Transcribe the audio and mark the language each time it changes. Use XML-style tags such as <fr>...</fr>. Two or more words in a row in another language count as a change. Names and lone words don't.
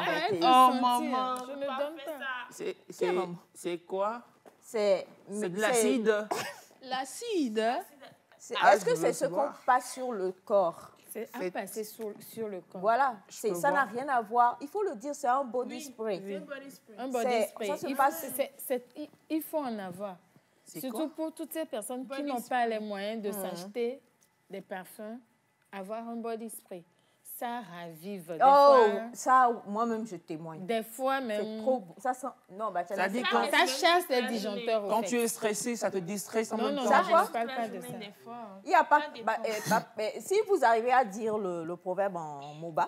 <fr>Oh, maman. Je ne donne pas. C'est quoi? C'est de l'acide. L'acide? Est-ce que c'est ce qu'on passe sur le corps? C'est à passer sur le corps. Voilà, ça n'a rien à voir. Il faut le dire, c'est un</fr> <en>body spray.</en> <fr>Oui. Un</fr> <en>body spray.</en> <fr>Il faut en avoir. Surtout pour toutes ces personnes qui n'ont pas les moyens de s'acheter des parfums, avoir un</fr> <en>body spray.</en> <fr>Ça ravive. Ça, moi-même, je témoigne. Des fois même. C'est trop... Ça sent... Non, ça chasse les disjoncteurs. Quand tu es stressé, ça te distrait. Non, je ne parle pas de ça. Il y a pas... si vous arrivez à dire le proverbe en Moba...</fr>